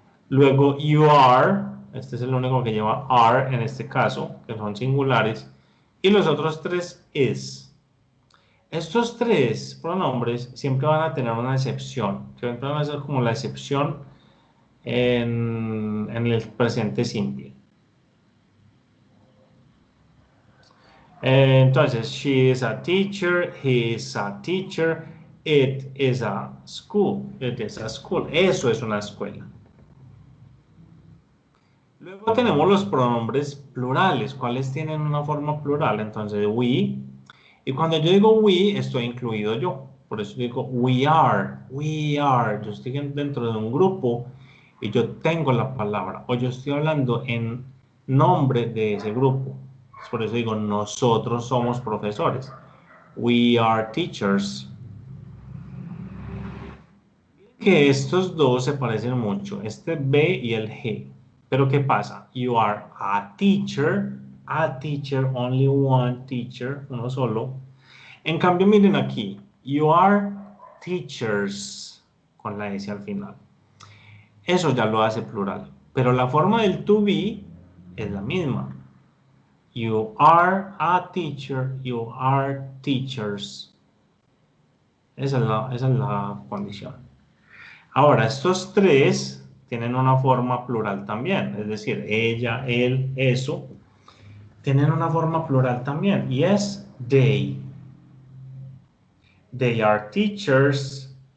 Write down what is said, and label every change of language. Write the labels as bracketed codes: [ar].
[es] Luego you are, este es el único que lleva are en este caso, que son singulares. Y los otros tres is. Estos tres pronombres siempre van a tener una excepción. Siempre van a ser como la excepción en el presente simple. Entonces, [en] she is a teacher, he is a teacher, it is a school, it is a school. [es] Eso es una escuela. Luego tenemos los pronombres plurales. ¿Cuáles tienen una forma plural? Entonces, we. Y cuando yo digo we, estoy incluido yo. Por eso digo [en] we are, we are. [es] Yo estoy dentro de un grupo y yo tengo la palabra. O yo estoy hablando en nombre de ese grupo. Por eso digo nosotros somos profesores. [en] We are teachers. [es] Que estos dos se parecen mucho. Este B y el G. Pero ¿qué pasa? [en] You are a teacher, only one teacher, [es] uno solo. En cambio, miren aquí, [en] you are teachers, [es] con la S al final. Eso ya lo hace plural. Pero la forma del to be es la misma. [en] You are a teacher, you are teachers. [es] Esa es la condición. Ahora, estos tres tienen una forma plural también, es decir, ella, él, eso, tienen una forma plural también, y es they. [en] They are teachers.